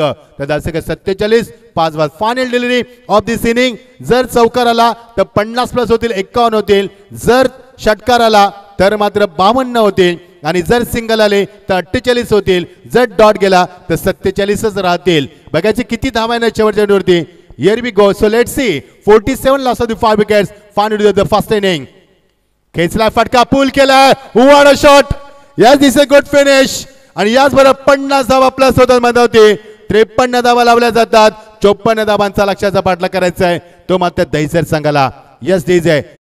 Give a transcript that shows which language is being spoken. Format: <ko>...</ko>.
<mr>तर धावसंख्या 47 5 बाद</mr> <en>final delivery of this inning</en> <mr>जर चौकार आला तर 50+ होतील 51 होतील जर षटकार आला तर मात्र 52 होतील आणि जर सिंगल आले तर 48 होतील जर डॉट गेला तर 47च राहतील. बघायचे किती धावा आहे शेवटच्या चेंडूवरती.</mr> <en>Here we go. So let's see. 47 loss of the 5 wickets. Final to the first inning.</en> <mr>खेचला फटका पूल केलाय</mr> <en>what a shot yes this a good finish</en> <mr>आणि याचबरोबर 50 धावा प्लस होतात मधावती 53 धावा लावल्या जातात 54 धावांचा लक्षाचा पाठलाग करायचा आहे तो मात्र दहिसर संघाला यस दिस आहे</mr>